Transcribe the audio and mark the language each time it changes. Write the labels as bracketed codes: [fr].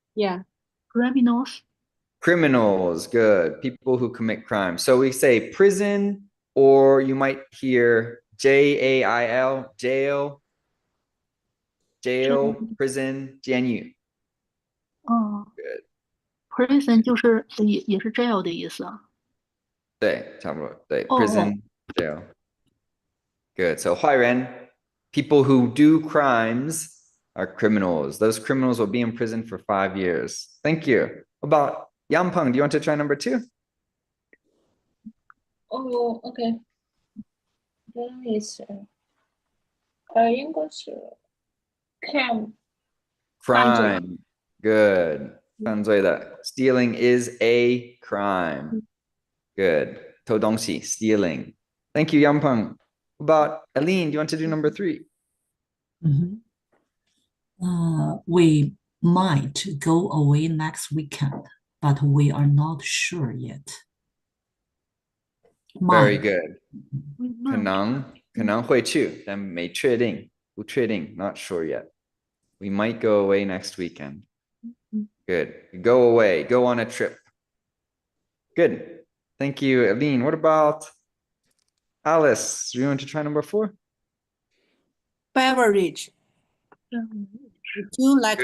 [en] Yeah. Criminals. Criminals, good. People who commit crime. So we say prison, or you might hear jail, jail, prison, [zh] 监狱。哦 [en] Good. [zh] ，prison 就是也是 jail 的意思啊。对，差不多。对，哦 [en] prison, jail. Good. So [zh] 坏人, [en] people who do crimes are criminals. Those criminals will be in prison for 5 years. Thank you. About Yampeng, do you want to try number 2? Oh, okay. Then it's [zh] 应该是 [en] crime Crime. Good. [zh] 犯罪的. [en] Stealing is a crime. Good. [zh] 偷东西, stealing. [en] Thank you, Yampeng. About Aline, do you want to do number 3? We might go away next weekend, but we are not sure yet. Very Might. good. [zh] 可能会去，但没确定，不确定, [en] not sure yet. We might go away next weekend. Good. Go away, go on a trip. Good. Thank you, Aline. What about Alice? Do you want to try number 4? Beverage. Would you like a